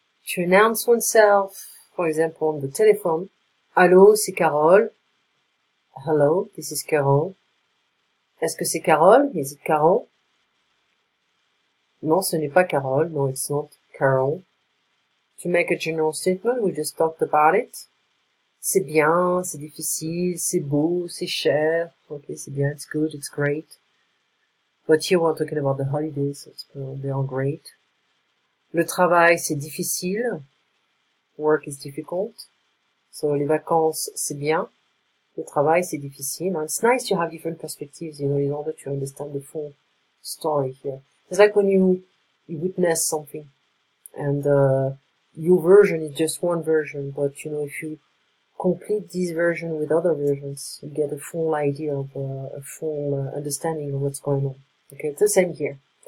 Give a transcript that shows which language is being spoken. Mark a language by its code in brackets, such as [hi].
[en] To announce oneself, for example, on the telephone. [fr] Allô, c'est Carole. [en] Hello, this is Carole. [fr] Est-ce que c'est Carole? [en] Is it Carole? [fr] Non, ce n'est pas Carole. [en] No, it's not Carole. To make a general statement, we just talked about it. [fr] C'est bien, c'est difficile, c'est beau, c'est cher. [en] Okay, [fr] c'est bien, [en] it's good, it's great. But here we're talking about the holidays, so they are great. [fr] Le travail, c'est difficile. [en] Work is difficult. [fr] So, les vacances, c'est bien. Le travail, c'est difficile. [en] And it's nice to have different perspectives, in order to understand the full story here. It's like when you witness something, and your version is just one version, but if you complete this version with other versions, you get a full idea of a full understanding of what's going on. Okay, it's the same here.